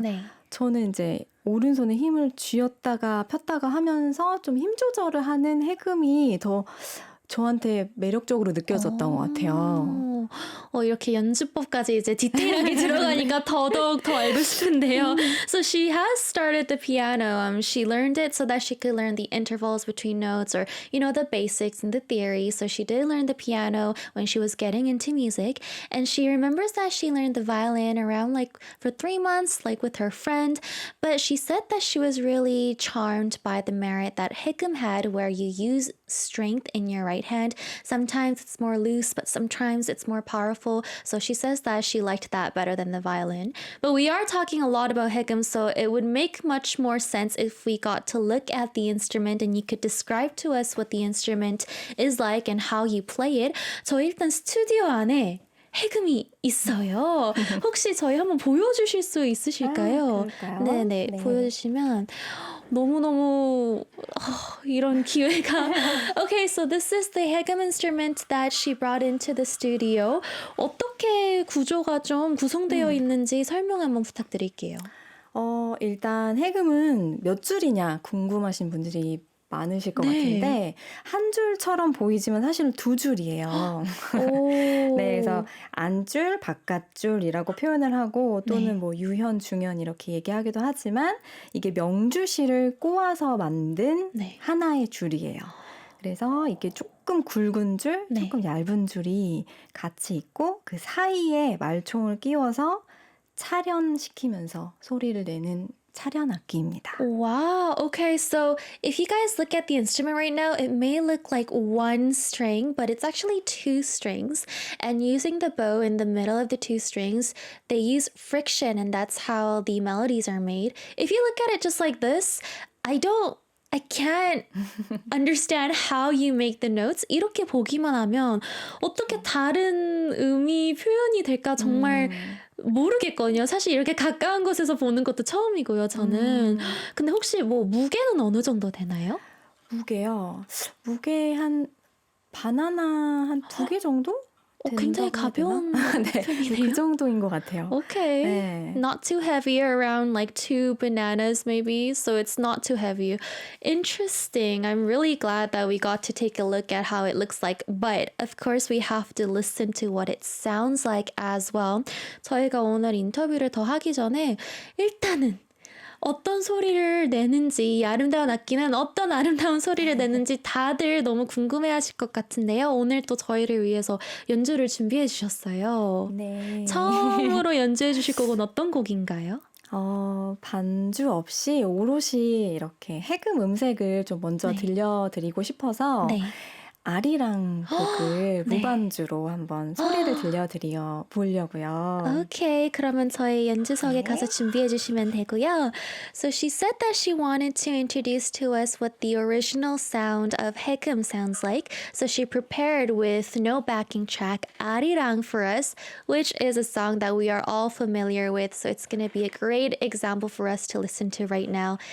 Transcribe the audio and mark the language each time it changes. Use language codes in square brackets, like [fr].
[ko] 네. 저는 이제 오른손에 힘을 쥐었다가 폈다가 하면서 좀 힘 조절을 하는 해금이 더 저한테 매력적으로 느껴졌던 것 같아요. 이렇게 연주법까지 이제 디테일하게 들어가니까 더더욱 더 알고 싶은데요. [en] So she has started the piano. She learned it so that she could learn the intervals between notes or, the basics and the theory. So she did learn the piano when she was getting into music. And she remembers that she learned the violin around for 3 months, with her friend. But she said that she was really charmed by the merit that Hikam had where you use strength in your right hand. Sometimes it's more loose, but sometimes it's more powerful. So she says that she liked that better than the violin. But we are talking a lot about Hikam, so it would make much more sense if we got to look at the instrument and you could describe to us what the instrument is like and how you play it. [ko] 저 일단 스튜디오 안에 해금이 있어요. 혹시 저희 한번 보여주실 수 있으실까요? 그럴까요? 네네, 네. 보여주시면 너무너무 이런 기회가. [en] Okay, so this is the 해금 instrument that she brought into the studio. [ko] 어떻게 구조가 좀 구성되어 있는지 설명 한번 부탁드릴게요. 일단 해금은 몇 줄이냐 궁금하신 분들이 많으실 것 네. 같은데 한 줄처럼 보이지만 사실은 2줄이에요. 오. 네, 그래서 안줄, 바깥줄이라고 표현을 하고 또는 네. 뭐 유현, 중현 이렇게 얘기하기도 하지만 이게 명주실을 꼬아서 만든 네. 하나의 줄이에요. 그래서 이게 조금 굵은 줄, 네. 조금 얇은 줄이 같이 있고 그 사이에 말총을 끼워서 차련시키면서 소리를 내는 차련 악기입니다. [en] Wow. Okay, so if you guys look at the instrument right now, it may look like one string, but it's actually 2 strings. And using the bow in the middle of the 2 strings, they use friction, and that's how the melodies are made. If you look at it just like this, I can't understand how you make the notes. [ko] 이렇게 보기만 하면 어떻게 다른 음이 표현이 될까 정말 모르겠거든요. 사실 이렇게 가까운 곳에서 보는 것도 처음이고요, 저는. 근데 혹시 뭐 무게는 어느 정도 되나요? 무게요. 무게 한 바나나 한 2개 정도? 굉장히 된다고 해야 가벼운 되나? 네, 편이네요. 그 정도인 것 같아요. [en] Okay. [ko] 네. [en] Not too heavy, around 2 bananas maybe, so it's not too heavy. Interesting. I'm really glad that we got to take a look at how it looks like, but of course we have to listen to what it sounds like as well. [ko] 저희가 오늘 인터뷰를 더 하기 전에 일단은 어떤 소리를 내는지, 이 아름다운 악기는 어떤 아름다운 소리를 내는지 다들 너무 궁금해하실 것 같은데요. 오늘 또 저희를 위해서 연주를 준비해 주셨어요. 네. 처음으로 연주해 주실 곡은 어떤 곡인가요? 반주 없이 오롯이 이렇게 해금 음색을 좀 먼저 네. 들려드리고 싶어서 네. 아리랑 곡을 네. 무반주로 한번 소리를 들려드려 보려고요. 오케이, 그러면 저희 연주석에 네. 가서 준비해 주시면 되고요. [en] So she said that she wanted to introduce to us what the original sound of 해금 sounds like. So she prepared with no backing track 아리랑 for us, which is a song that we are all familiar with. So it's going to be a great example for us to listen to right now.